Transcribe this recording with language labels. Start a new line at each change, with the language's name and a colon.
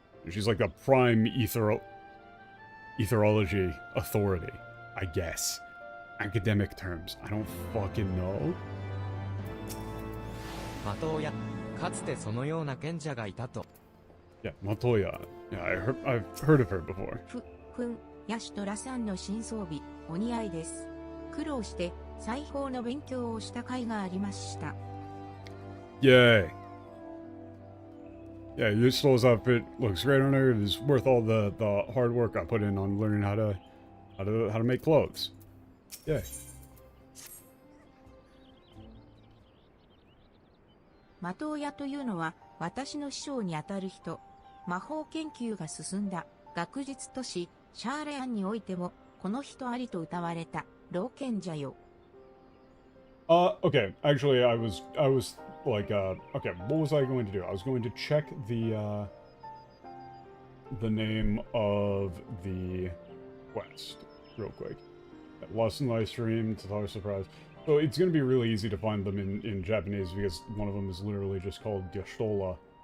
English: She's like the prime etherology authority, I guess. Academic terms. I don't fucking know.
Japanese: 的親、かつてそのような賢者がいたと。
English: Yeah, Motoya. Yeah, I've heard of her before.
Japanese: ヤシトラさんの新装備、お似合いです。苦労して裁縫の勉強をした甲斐がありました。
English: Yay. Yeah, Yustol's outfit looks great on her. It is worth all the hard work I put in on learning how to make clothes. Yay.
Japanese: 的親というのは私の師匠にあたる人。魔法研究が進んだ学術都市シャーレアンにおいてもこの人ありと謳われた老賢者よ。
English: Okay. Actually, I was like, okay, what was I going to do? I was going to check the name of the quest real quick. Lost in Live Stream, Tatar Surprise. So it's going to be really easy to find them in Japanese because one of them is literally just called Yashtola.